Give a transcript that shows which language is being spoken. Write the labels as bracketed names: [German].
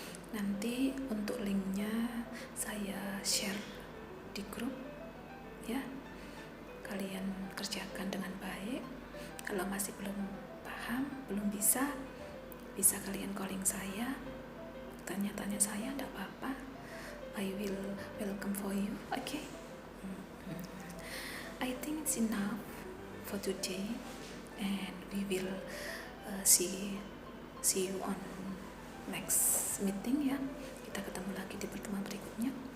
[Indonesian] Nanti untuk linknya saya share di grup ya. Kalian kerjakan dengan baik. Kalau masih belum paham, belum bisa kalian calling saya, tanya-tanya saya, tidak apa-apa. [English] I will welcome for you. Okay. I think it's enough for today, and we will see you on next meeting ya. [Indonesian] Kita ketemu lagi di pertemuan berikutnya.